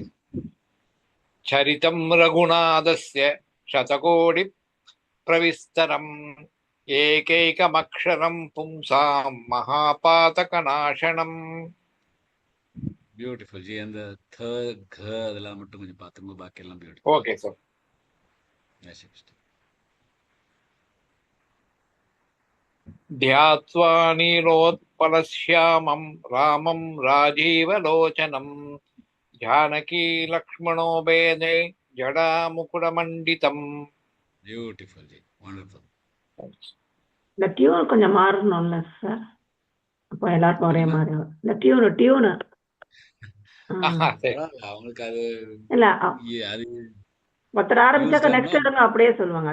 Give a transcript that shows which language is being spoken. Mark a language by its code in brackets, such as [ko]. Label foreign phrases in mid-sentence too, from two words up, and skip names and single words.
[sa] चरितं रघुनाथस्य शतकोटि प्रविस्तरम् एकैकमक्षरं पुंसां महापातकनाशनम्. [ta] பியூட்டிஃபுல் ஜி. அந்த த க அதெல்லாம் மட்டும் கொஞ்சம் பார்த்துங்க. பாக்கி எல்லாம் பியூட்டிஃபுல். [en] okay sir. [sa] ध्यात्वा नीलोत्पलश्यामं रामं राजीवलोचनं जानकी लक्ष्मणो भेदे जडामुकुटमण्डितम्. [ta] பியூட்டிஃபுல் ஜி. வண்டர்ஃபுல். இந்த டியூன் கொஞ்சம் மாறணும்ல சார்? அப்போ எல்லாருக்கும் ஒரே மாதிரி வரும். இந்த டியூனு அவங்களுக்கு அது இல்ல அது ஒருத்தர் ஆரம்பிச்சாக்க நெக்ஸ்ட் எடுங்க அப்படியே சொல்லுவாங்க.